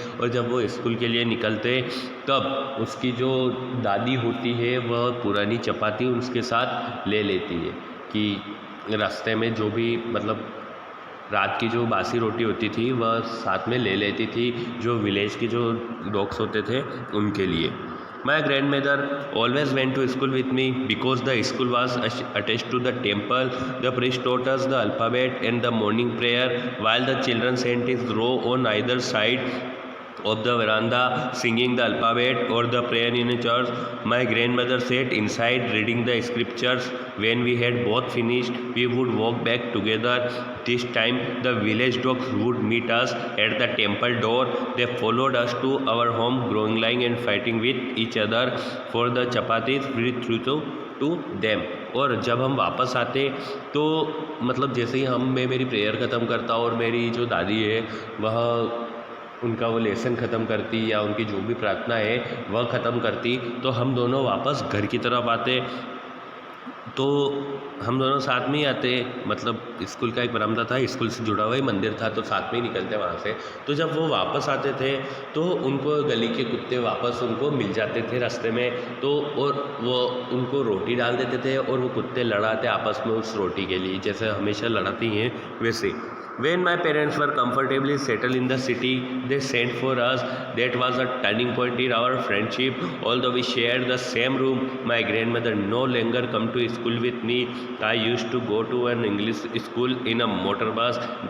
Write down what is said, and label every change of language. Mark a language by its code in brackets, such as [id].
[hi] और जब वो स्कूल के लिए निकलते तब उसकी जो दादी होती है वह पुरानी चपाती उसके साथ ले लेती है कि रास्ते में जो भी मतलब रात की जो बासी रोटी होती थी वह साथ में ले लेती थी जो विलेज के जो डॉग्स होते थे उनके लिए। [en] My grandmother always went to school with me because the school was attached to the temple. The priest taught us the alphabet and the morning prayer while the children sat in row on either side of the veranda singing the alphabet or the prayer in a church. My grandmother sat inside reading the scriptures. When we had both finished, we would walk back together. This time the village dogs would meet us at the temple door. They followed us to our home, growling and fighting with each other for the chapatis we threw to them। [hi] और जब हम वापस आते तो मतलब जैसे ही मैं मेरी प्रेयर ख़त्म करता और मेरी जो दादी है वह उनका वो लेसन ख़त्म करती या उनकी जो भी प्रार्थना है वह ख़त्म करती तो हम दोनों वापस घर की तरफ आते। तो हम दोनों साथ में ही आते, मतलब स्कूल का एक बरामदा था, स्कूल से जुड़ा हुआ ही मंदिर था, तो साथ में ही निकलते वहाँ से। तो जब वो वापस आते थे तो उनको गली के कुत्ते वापस उनको मिल जाते थे रास्ते में, तो और वो उनको रोटी डाल देते थे और वो कुत्ते लड़ाते आपस में उस रोटी के लिए, जैसे हमेशा लड़ाती हैं वैसे। [en] When my parents were comfortably settled in the city, they sent for us. That was a turning point in our friendship. Although we shared the same room, my grandmother no longer come to school with me. I used to go to an English school in a motor bus.